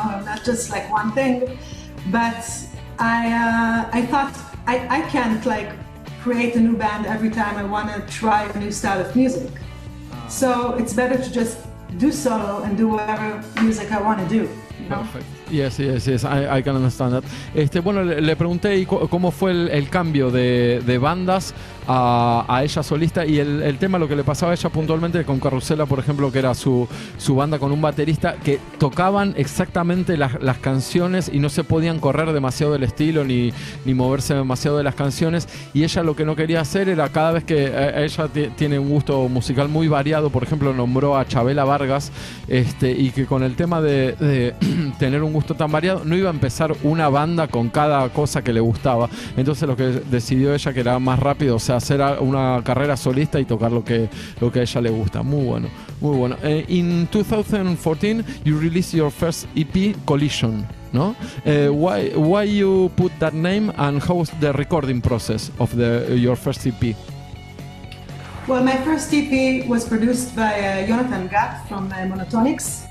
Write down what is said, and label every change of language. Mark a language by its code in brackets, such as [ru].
[en] I'm not just like one thing, but I thought I can't like create a new band every time I want to try a new style of music. So it's better to just do solo and do whatever music I want to do. Perfect. Yes, I can understand that. [es] Bueno, le pregunté cómo fue el cambio de bandas a ella solista, y el tema, lo que le pasaba a ella puntualmente con Carusela, por ejemplo, que era su banda con un baterista que tocaban exactamente las canciones y no se podían correr demasiado del estilo ni moverse demasiado de las canciones, y ella lo que no quería hacer era, cada vez que ella tiene un gusto musical muy variado, por ejemplo nombró a Chavela Vargas, y que con el tema de tener un gusto tan variado no iba a empezar una banda con cada cosa que le gustaba. Entonces lo que decidió ella, que era más rápido, o sea, hacer una carrera solista y tocar lo que a ella le gusta. Muy bueno. [en] In 2014 you released your first EP, Collision, no? Why you put that name, and how was the recording process of your first EP? Well, my first EP was produced by Jonathan Gatt from Monotonics.